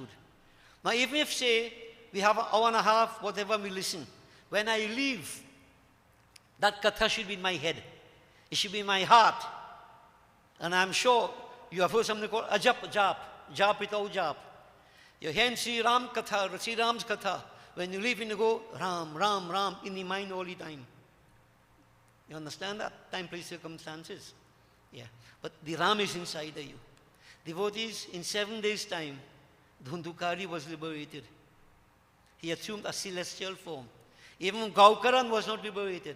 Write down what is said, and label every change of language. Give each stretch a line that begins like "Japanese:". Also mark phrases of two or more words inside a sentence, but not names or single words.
English: Now, even if, say, we have an hour and a half, whatever we listen, when I leave, that katha should be in my head. It should be in my heart. And I'm sure you have heard something called jap without jap. You hear Sri Ram katha, Sri Ram's katha. When you leave, you go Ram, Ram, Ram in the mind all the time. You understand that? Time, place, circumstances. Yeah. But the Ram is inside of you. Devotees, in 7 days' time, Dhundhukari was liberated. He assumed a celestial form. Even Gaukaran was not liberated.